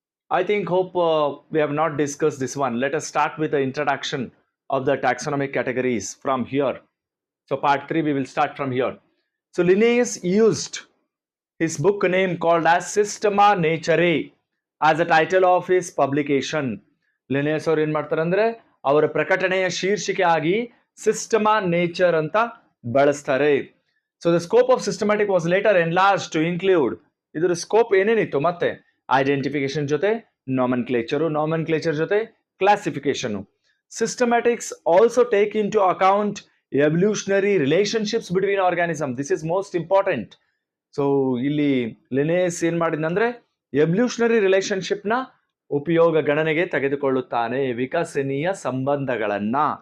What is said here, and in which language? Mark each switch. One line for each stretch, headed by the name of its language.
English: I hope we have not discussed this one. Let us start with the introduction of the taxonomic categories from here. So part 3 we will start from here. So Linnaeus used his book name called as Systema Naturae as the title of his publication.
Kannada: Linnaeus ಅವರು ಏನು ಮಾಡ್ತಾರೆ ಅಂದ್ರೆ ಅವರ ಪ್ರಕಟಣೆಯ ಶೀರ್ಷಿಕೆ ಆಗಿ Sistema nature ಅಂತ ಬಳಸ್ತಾರೆ.
English: So the scope of systematic was later enlarged to include,
Kannada: ಇದರ ಸ್ಕೋಪ್ ಏನೇನಿತ್ತು ಮತ್ತೆ ಐಡೆಂಟಿಫಿಕೇಶನ್ ಜೊತೆ nomenclature ಜೊತೆ classification.
English: Systematics also take into account evolutionary relationships between organisms. This is most important.
Kannada: So ಇಲ್ಲಿ ಲಿನೇಯಸ್ ಏನ್ ಮಾಡಿದಂದ್ರೆ evolutionary relationship ನ ಉಪಯೋಗ ಗಣನೆಗೆ ತೆಗೆದುಕೊಳ್ಳುತ್ತಾನೆ, ವಿಕಸನೀಯ ಸಂಬಂಧಗಳನ್ನ.